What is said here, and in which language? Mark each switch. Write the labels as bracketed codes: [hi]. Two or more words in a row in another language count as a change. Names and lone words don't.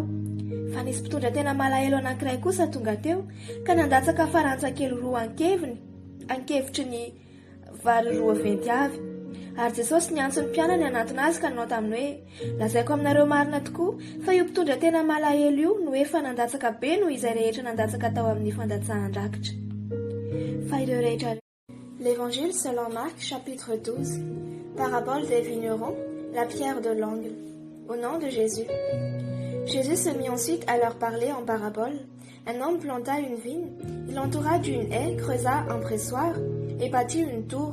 [mg] Fa nisy mpitondra tena malahelo anankiray kosa tonga teo, ka nandatsaka farantsakely 2 ankevitry ny vary 2 venty avy. Ary Jesosy niantso ny mpianany anatona azy ka nanao taminy hoe lazaiko aminareo marina tokoa fa io mpitondra tena malahelo io no efa nandatsaka be noho izay rehetra nandatsaka tao amin'ny fandatsahan-drakitra. Fa ireo rehetra. [fr] L'Évangile selon Marc, chapitre 12. Parabole des vignerons, la pierre de l'angle. Au nom de Jésus. Jésus se mit ensuite à leur parler en parabole. Un homme planta une vigne, il l'entoura d'une haie, creusa un pressoir et bâtit une tour.